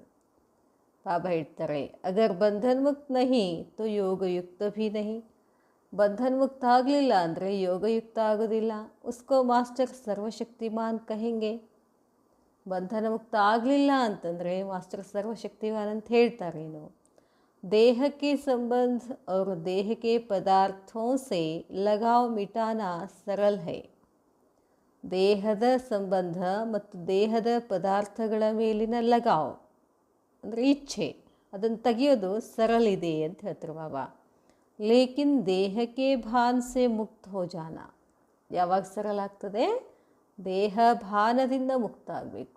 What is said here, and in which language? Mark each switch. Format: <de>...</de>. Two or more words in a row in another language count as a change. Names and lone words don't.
<kn>ಬಾಬಾ ಹೇಳ್ತಾರೆ,</kn> <hi>अगर बंधन मुक्त नहीं तो योगयुक्त भी नहीं.</hi> <kn>ಬಂಧನ್ ಮುಕ್ತ ಆಗಲಿಲ್ಲ ಅಂದರೆ ಯೋಗಯುಕ್ತ ಆಗೋದಿಲ್ಲ.</kn> <hi>उसको मास्टर सर्वशक्तिमान कहेंगे.</hi> <kn>ಬಂಧನ ಮುಕ್ತ ಆಗಲಿಲ್ಲ ಅಂತಂದರೆ ಮಾಸ್ಟರ್ ಸರ್ವಶಕ್ತಿಮಾನ್ ಅಂತ ಹೇಳ್ತಾರೇನು?</kn> <hi>देह के संबंध और देह के पदार्थों से लगाव मिटाना सरल है.</hi> <kn>ದೇಹದ ಸಂಬಂಧ ಮತ್ತು ದೇಹದ ಪದಾರ್ಥಗಳ ಮೇಲಿನ ಲಗಾವ್ ಅಂದರೆ ಇಚ್ಛೆ ಅದನ್ನು ತೆಗೆಯೋದು ಸರಳಿದೆ ಅಂತ ಹೇಳ್ತಾರೆ ಬಾಬಾ.</kn> <hi>लेकिन देहके भान से मुक्त हो जाना.</hi> <kn>ಯಾವಾಗ ಸರಳ ಆಗ್ತದೆ? ದೇಹ ಭಾನದಿಂದ ಮುಕ್ತ ಆಗಬೇಕು.</kn>